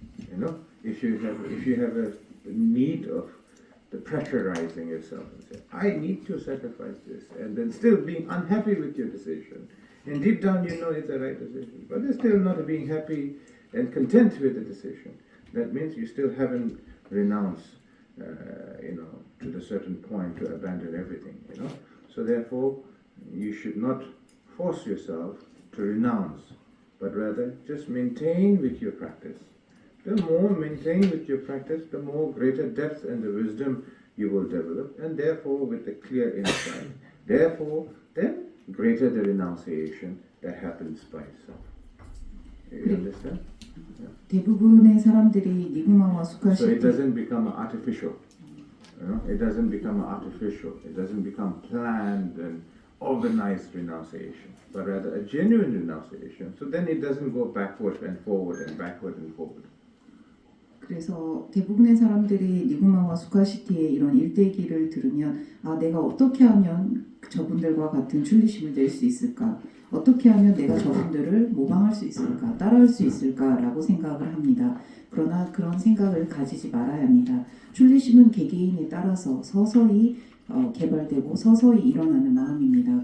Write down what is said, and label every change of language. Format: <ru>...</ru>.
<en>You know, if you have a need of the pressurizing yourself and say, I need to sacrifice this, and then still being unhappy with your decision, and deep down you know it's the right decision, but you're still not being happy and content with the decision, that means you still haven't renounced, to the certain point to abandon everything, So therefore, you should not force yourself to renounce, but rather just maintain with your practice. The more maintain with your practice, the more greater depth and the wisdom you will develop, and therefore with the clear insight, therefore then greater the renunciation that happens by itself. You understand?</en> <ko>대부분의 사람들이 니구마와</ko> <en>So</en> <ko>수카시티</ko> <en>it doesn't become artificial. It doesn't become artificial. It doesn't become planned and organized renunciation, but rather a genuine renunciation. So then it doesn't go backward and forward and backward and forward.</en> <ko>그래서 대부분의 사람들이 니구마와 수카시티의 이런 일대기를 들으면 내가 어떻게 하면 저분들과 같은 출리심을 낼 수 있을까? 어떻게 하면 내가 저분들을 모방할 수 있을까? 따라할 수 있을까? 라고 생각을 합니다. 그러나 그런 생각을 가지지 말아야 합니다. 출리심은 개개인에 따라서 서서히 개발되고 서서히 일어나는 마음입니다.</ko>